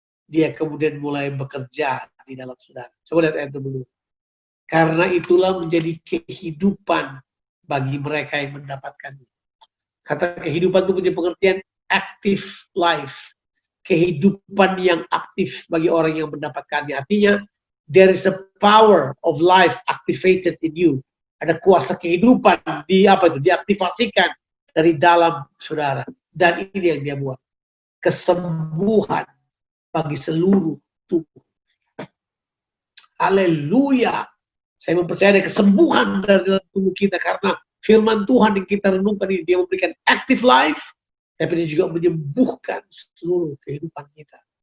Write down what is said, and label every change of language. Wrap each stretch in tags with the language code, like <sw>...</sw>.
<id>dia kemudian mulai bekerja di dalam saudara. Coba lihat ayat dulu. Karena itulah menjadi kehidupan bagi mereka yang mendapatkannya. Kata kehidupan itu punya pengertian</id> <en>active life.</en> <id>Kehidupan yang aktif bagi orang yang mendapatkannya. Artinya,</id> <en>there is a power of life activated in you.</en> <id>Ada kuasa kehidupan diaktifasikan dari dalam saudara. Dan ini yang dia buat. Kesembuhan bagi seluruh tubuh. Haleluya. Saya mempercayai ada kesembuhan dari dalam tubuh kita karena firman Tuhan yang kita renungkan ini, dia memberikan</id> <en>active life,</en> <id>tapi dia juga menyembuhkan seluruh kehidupan kita.</id>